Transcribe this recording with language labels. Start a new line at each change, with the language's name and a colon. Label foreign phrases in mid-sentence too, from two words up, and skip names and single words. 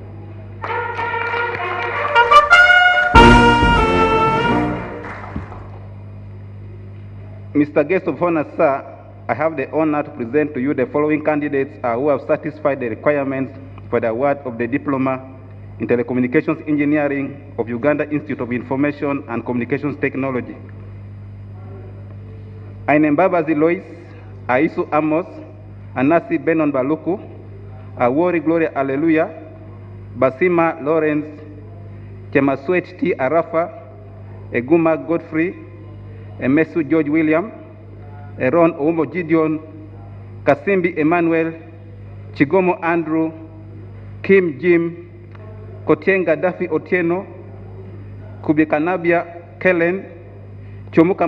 English: Mr. Guest of Honor, sir, I have the honor to present to you the following candidates who have satisfied the requirements for the award of the Diploma in Telecommunications Engineering of Uganda Institute of Information and Communications Technology. Ainembabazi Lois, Aisu Amos, Anasi Benon Baluku, Awori Gloria Alleluia, Basima Lawrence, Chemaswet T. Arafa, Eguma Godfrey, Emesu George William, Eron Oumo Gideon, Kasimbi Emmanuel, Chigomo Andrew, Kim Jim, Kotienga Dafi Otieno, Kubikanabia Kellen, Chomuka